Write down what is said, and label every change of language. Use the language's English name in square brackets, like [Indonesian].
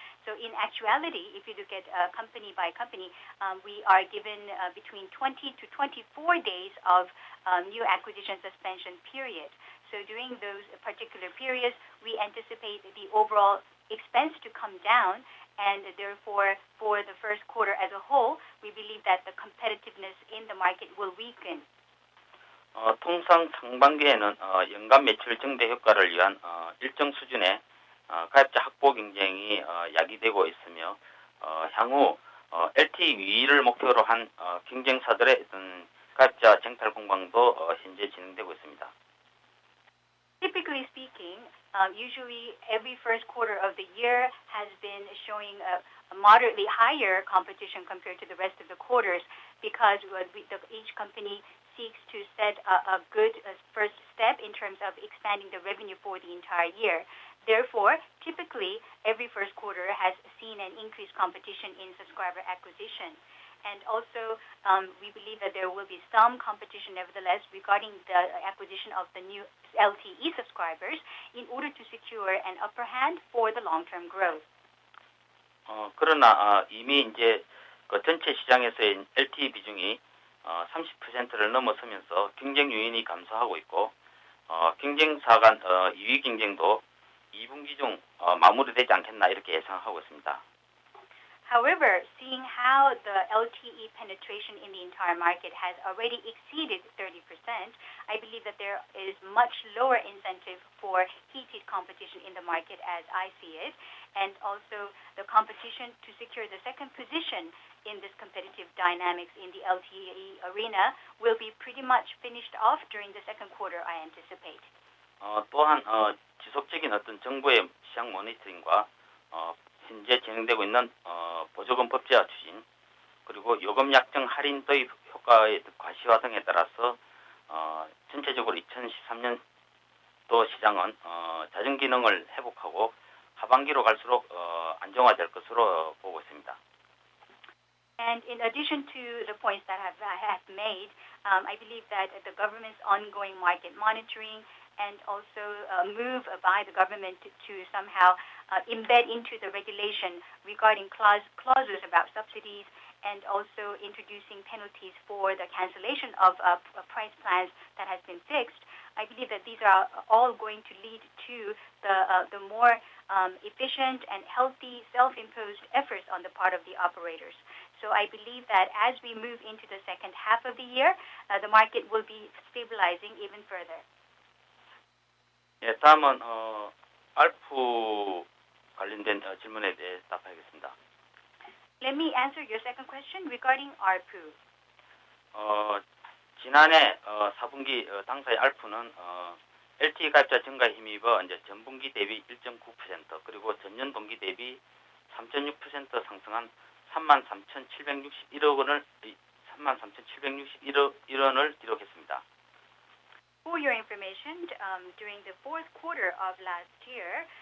[English] So in actuality, if you look at company by company, we are given between 20 to 24 days of new acquisition suspension period. So during those particular periods, we anticipate the overall expense to come down, and therefore for the first quarter as a whole, we believe that the competitiveness in the market will weaken. [Korean] 통상 상반기에는 연간 매출 증대 효과를 위한 일정 수준의 가입자 확보 경쟁이 야기되고 있으며 향후 LTE 위를 목표로 한 경쟁사들의 어떤 가입자 쟁탈 공방도 현재 진행되고 있습니다. [English] Typically speaking, usually every first quarter of the year has been showing a moderately higher competition compared to the rest of the quarters because each company seeks to set a good first step in terms of expanding the revenue for the entire year. Therefore, typically, every first quarter has seen an increased competition in subscriber acquisition. And also, we believe that there will be some competition, nevertheless, regarding the acquisition of the new LTE subscribers in order to secure an upper hand for the long-term growth. [Korean] 그러나 이미 이제 그 전체 시장에서의 LTE 비중이 30%를 넘어서면서 경쟁 요인이 감소하고 있고 경쟁사 간 2위 경쟁도 2분기 중 마무리되지 않겠나 이렇게 예상하고 있습니다. [English] However, seeing how the LTE penetration in the entire market has already exceeded 30%, I believe that there is much lower incentive for heated competition in the market as I see it, and also the competition to secure the second position in this competitive dynamics in the LTE arena will be pretty much finished off during the second quarter, I anticipate. [Korean] 또한 지속적인 어떤 정부의 시장 모니터링과 현재 진행되고 있는 보조금 법제화 추진 그리고 요금 약정 할인 도입 효과의 과시화 등에 따라서 전체적으로 2013년도 시장은 자정 기능을 회복하고 하반기로 갈수록 안정화될 것으로 보고 있습니다. [English] And in addition to the points that I have made, I believe that the government's ongoing market monitoring and also a move by the government to somehow embed into the regulation regarding clauses about subsidies and also introducing penalties for the cancellation of price plans that has been fixed. I believe that these are all going to lead to the more efficient and healthy self-imposed efforts on the part of the operators. So I believe that as we move into the second half of the year, the market will be stabilizing even further. [Korean] 예, 다음은 알프 관련된 질문에 대해 답하겠습니다. [English] Let me answer your second question regarding ARPU. [Korean] 지난해 4분기 당사의 알프는 LTE 가입자 증가에 힘입어 이제 전분기 대비 1.9% 그리고 전년 동기 대비 3.6% 상승한 33,761원을 기록했습니다. [English] For your information, during the fourth quarter of last year,